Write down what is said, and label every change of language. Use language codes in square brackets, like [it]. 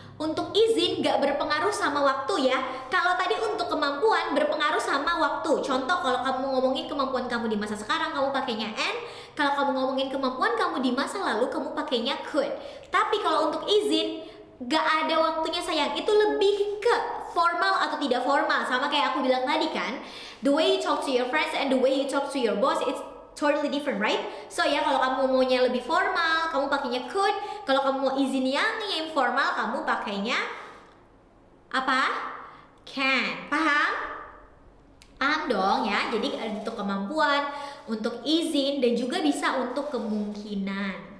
[id] Untuk izin gak berpengaruh sama waktu ya. Kalau tadi untuk kemampuan berpengaruh sama waktu. Contoh kalau kamu ngomongin kemampuan kamu di masa sekarang, kamu pakainya and. Kalau kamu ngomongin kemampuan kamu di masa lalu, kamu pakainya could. Tapi kalau untuk izin gak ada waktunya sayang. Itu lebih ke formal atau tidak formal. Sama kayak aku bilang tadi kan, [en] the way you talk to your friends and the way you talk to your boss, it's totally different, right? [id] So ya, kalau kamu maunya lebih formal, kamu pakainya could. Kalau kamu mau izin yang informal, kamu pakainya apa? Can. Paham? Paham dong ya. Jadi untuk kemampuan, untuk izin, dan juga bisa untuk kemungkinan.